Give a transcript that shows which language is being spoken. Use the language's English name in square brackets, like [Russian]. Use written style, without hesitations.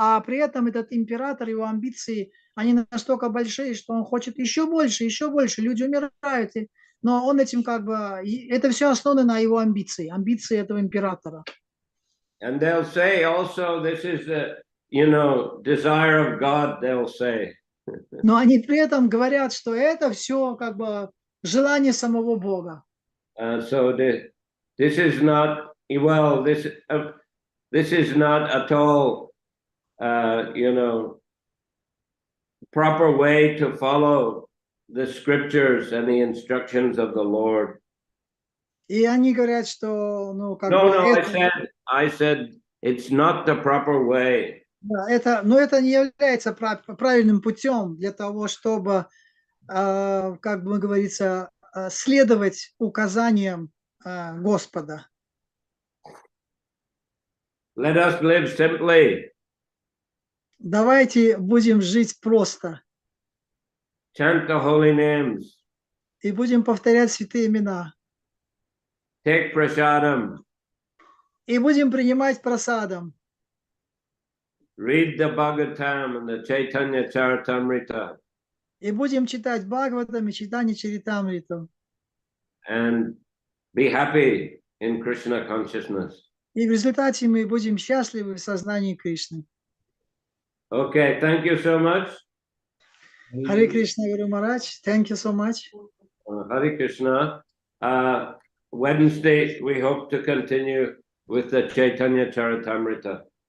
[Russian] А при этом этот император, его амбиции, они настолько большие, что он хочет еще больше, люди умирают. Но он этим как бы... Это все основано на его амбиции этого императора. [English] And they'll say also, this is the, you know, desire of God, they'll say. [Russian] Но они при этом говорят, что это все как бы желание самого Бога. [English] So this is not, well, this is not at all, you know, proper way to follow the scriptures and the instructions of the Lord. [Russian] И они говорят, что, ну, как бы... [English] No, I said, it's not the proper way. [Russian] Да, но это не является правильным путем для того, чтобы, как бы говорится, следовать указаниям Господа. [English] Let us live simply. [Russian] Давайте будем жить просто. [English] Chant the holy names. [Russian] И будем повторять святые имена. [English] Take prasadam. [Russian] И будем принимать прасадам. [English] Read the Bhagavatam and the Chaitanya Charitamrita. [Russian] И будем читать Бхагаватам и читание Чаритамриту. [English] And be happy in Krishna consciousness. [Russian] И в результате мы будем счастливы в сознании Кришны. [English] Okay, thank you so much. Харе Кришна, Гуру Махарадж. Thank you so much. Hare Krishna. Wednesday, we hope to continue with the Chaitanya Charitamrita.